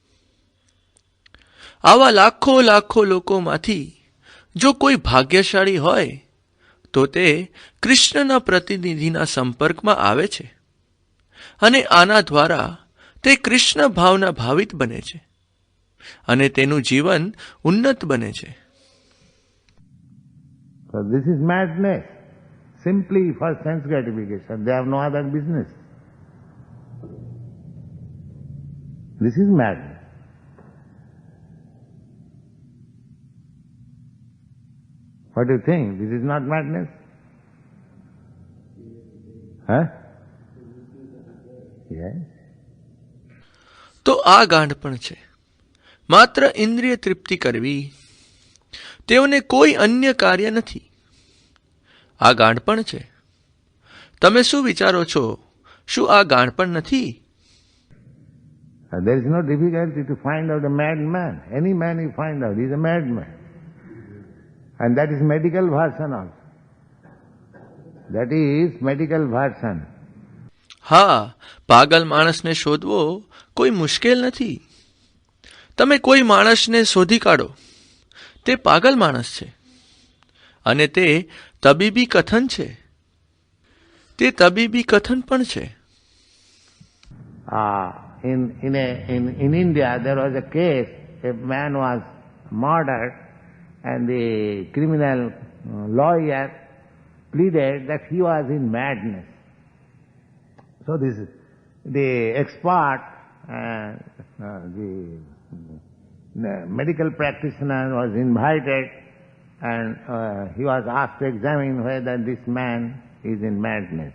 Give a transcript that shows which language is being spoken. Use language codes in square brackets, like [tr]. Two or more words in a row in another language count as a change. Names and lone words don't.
[gu] આવા લાખો લાખો લોકોમાંથી જો કોઈ ભાગ્યશાળી હોય તો તે કૃષ્ણના પ્રતિનિધિના સંપર્કમાં આવે છે અને આના દ્વારા તે કૃષ્ણ ભાવના ભાવિત બને છે અને તેનું જીવન ઉન્નત બને છે. [en] So this is madness, simply for sense gratification. They have no other business. This is madness. What do you think? This is not madness? Huh? Yes. [gu] તો આ ગાંડપણ છે. માત્ર ઇન્દ્રિય તૃપ્તિ કરવી, તેઓને કોઈ અન્ય કાર્ય નથી. આ ગાંડપણ છે. તમે શું વિચારો છો? શું આ ગાંડપણ નથી? [en] There is no difficulty to find out a madman. Any man you find out, he is a madman. And that is medical version also. That is medical version. [gu] હા, પાગલ માણસને શોધવો કોઈ મુશ્કેલ નથી. તમે કોઈ માણસને શોધી કાઢો, તે પાગલ માણસ છે. અને તે તબીબી કથન છે. તે તબીબી કથન પણ છે. [en] In India there was a case, a man was murdered and the criminal lawyer pleaded that he was in madness. So the expert, the medical practitioner was invited and he was asked to examine whether this man is in madness.